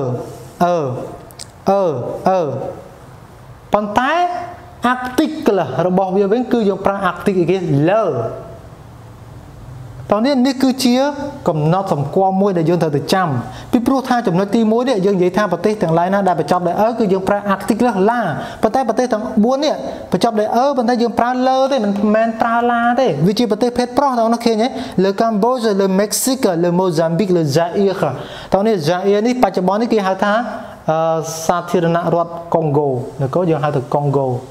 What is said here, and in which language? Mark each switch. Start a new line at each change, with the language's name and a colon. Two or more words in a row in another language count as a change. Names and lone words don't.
Khmer: ប៉ុន្តែ article របស់វាវិញគឺយើងប្រើ article គេ le តោះនេះគឺជាកំណត់សម្គាល់មួយដែលយើងត្រូវទៅចាំពី ព្រោះថាចំណុចទី1នេះយើងនិយាយថាប្រទេសទាំងឡាយណាដែលបញ្ចប់ដោយគឺយើងប្រើ article la ប៉ុន្តែប្រទេសទាំង4នេះបញ្ចប់ដោយប៉ុន្តែយើងប្រើ le ទេមិនមែនប្រើ la ទេវាជាប្រទេសភេទប្រុសតោះនោះឃើញទេ
French: le Cambodge le Mexique le Mozambique le Zaire
Khmer: តោះនេះ Zaire នេះបច្ចុប្បន្ននេះគេហៅថាសាធារណរដ្ឋកុងហ្គោនគរយើងហៅថាកុងហ្គោ